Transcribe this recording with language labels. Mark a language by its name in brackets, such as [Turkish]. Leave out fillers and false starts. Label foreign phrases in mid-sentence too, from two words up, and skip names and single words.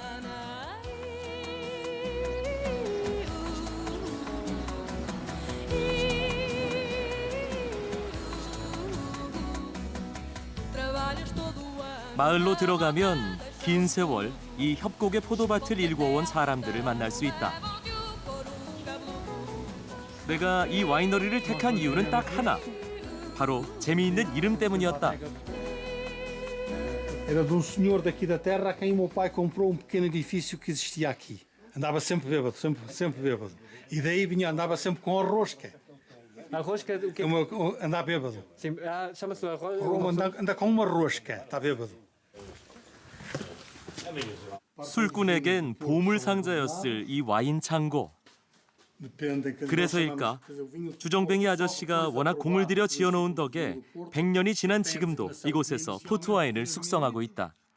[Korean] 마을로 들어가면 긴 세월 이 협곡의 포도밭을 일궈온 사람들을 만날 수 있다. 내가 이 와이너리를 택한 이유는 딱 하나. 바로 재미있는 이름 때문이었다. [Portuguese] Era de senhor daqui da terra a quem o meu pai comprou pequeno edifício que existia aqui. Andava sempre bêbado, sempre bêbado. E daí andava sempre com a rosca. A rosca, o quê? Andar bêbado. Sim, chama-se a rosca. Anda com uma rosca, está bêbado. [Korean] 술꾼에겐 보물 상자였을 이 와인 창고. 그래서일까 주정뱅이 아저씨가 워낙 공을 들여 지어놓은 덕에 100년이 지난 지금도 이곳에서 포트 와인을 숙성하고 있다.